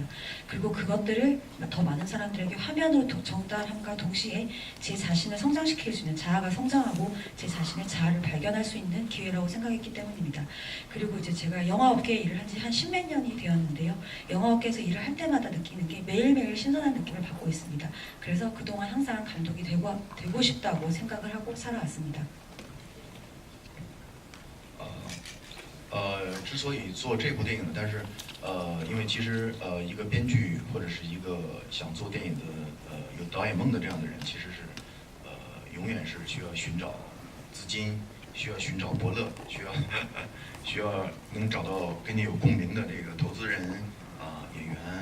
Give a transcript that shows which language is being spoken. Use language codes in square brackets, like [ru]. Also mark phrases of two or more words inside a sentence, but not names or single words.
[ko] 그리고 그것들을 더 많은 사람들에게 화면으로 전달함과 동시에 제 자신을 성장시킬 수 있는 자아가 성장하고 제 자신의 자아를 발견할 수 있는 기회라고 생각했기 때문입니다. 그리고 이제 제가 영화업계에 일을 한 지 한 10몇 년이 되었는데요. 영화업계에서 일을 할 때마다 느끼는 게 매일매일 신선한 느낌을 받고 있습니다. 그래서 그동안 항상 감독이 되고 싶다고 생각을 하고 살아왔습니다. [zh] 之所以做这部电影，但是因为其实一个编剧或者是一个想做电影的有导演梦的这样的人，其实是永远是需要寻找资金，需要寻找伯乐，需要能找到跟你有共鸣的这个投资人演员。